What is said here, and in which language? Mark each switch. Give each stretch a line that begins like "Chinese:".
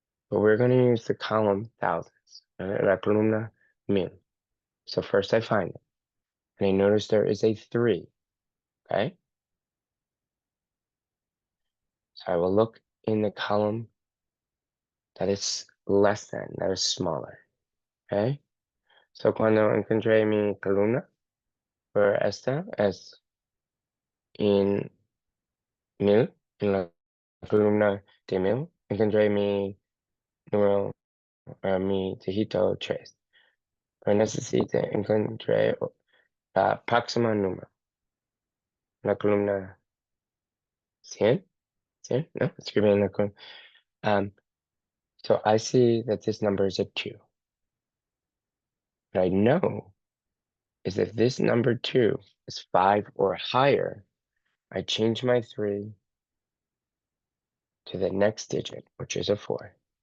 English: But we're going to use the column thousands,
Spanish: la columna mil.
English: So first I find it, and I notice there is a 3, okay? So I will look in the column that is less than, that is smaller, okay?
Spanish: So cuando encontré mi columna, por esta es en mil, en la columna de mil, encontré mi número, mi dígito 3. Pero necesito encontrar la próxima número, la columna 100, 100, no, escribe en la columna.
English: So I see that this number is a 2. What I know is if this number 2 is 5 or higher, I change my 3 to the next digit, which is a 4.